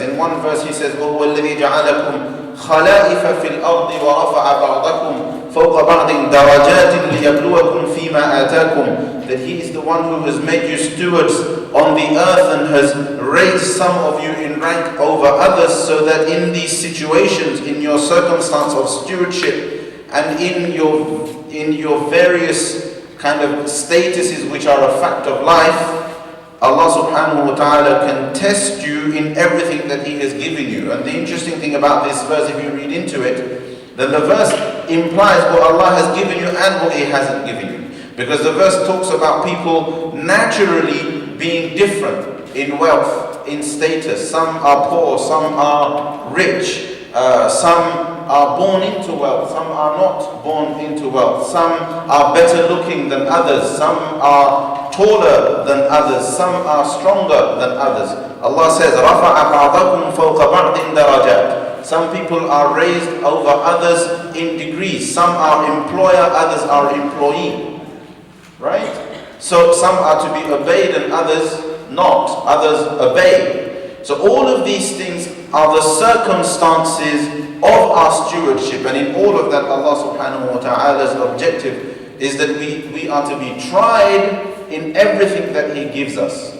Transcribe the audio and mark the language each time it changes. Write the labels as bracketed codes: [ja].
[en] In one verse He says, [ar] وَهُوَ الَّذِي جَعَلَكُمْ خَلَائِفَ فِي الْأَرْضِ وَرَفَعَ بَعْضَكُمْ فَوْقَ بَعْضٍ دَرَجَاتٍ لِيَبْلُوَكُمْ فِي مَا آتَاكُمْ. [en] That He is the one who has made you stewards on the earth and has raised some of you in rank over others, so that in these situations, in your circumstance of stewardship and in your various kind of statuses which are a fact of life, Allah subhanahu wa ta'ala can test you in everything that He has given you. And the interesting thing about this verse, if you read into it, then the verse implies what Allah has given you and what He hasn't given you. Because the verse talks about people naturally being different in wealth, in status. Some are poor, some are rich, some are born into wealth, some are not born into wealth, some are better looking than others, some are taller than others, some are stronger than others. Allah says, [ar] رَفَعَ بَعْضَكُمْ فَوْقَ بَعْضٍ دَرَجَاتٍ. [en] Some people are raised over others in degrees. Some are employer, others are employee. Right? So some are to be obeyed and others not. Others obey. So all of these things are the circumstances of our stewardship, and in all of that, Allah subhanahu wa ta'ala's objective is that we are to be tried in everything that He gives us.